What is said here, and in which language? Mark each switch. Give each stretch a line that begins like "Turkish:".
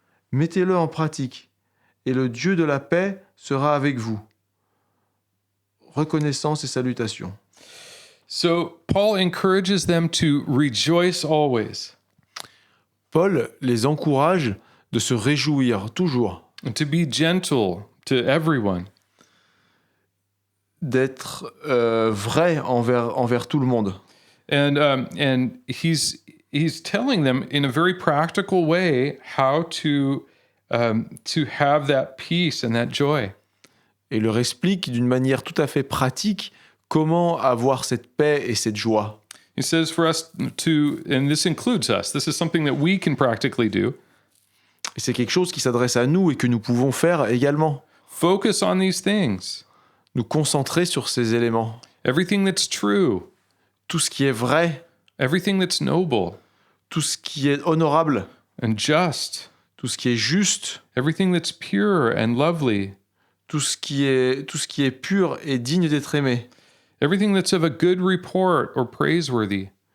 French: Mettez-le en pratique, et le Dieu de la paix sera avec vous. Reconnaissance et salutations.
English: So Paul encourages them to rejoice always,
French: Paul les encourage de se réjouir toujours,
English: and to be gentle to everyone,
French: d'être vrai envers tout le monde.
English: and he's telling them in a very practical way how to have that peace and that joy.
French: Et leur explique d'une manière tout à fait pratique comment avoir cette paix et cette joie.
English: He says for us to, and this includes us, this is something that we can practically do,
French: Et c'est quelque chose qui s'adresse à nous et que nous pouvons faire également.
English: focus on these things.
French: Nous concentrer sur ces éléments.
English: Everything that's true,
French: Tout ce qui est vrai,
English: everything that's noble
French: tout ce qui est honorable,
English: and just,
French: tout ce qui est juste,
English: everything that's pure and lovely,
French: tout ce qui est pur et digne d'être aimé,
English: everything that's of a good report or praiseworthy.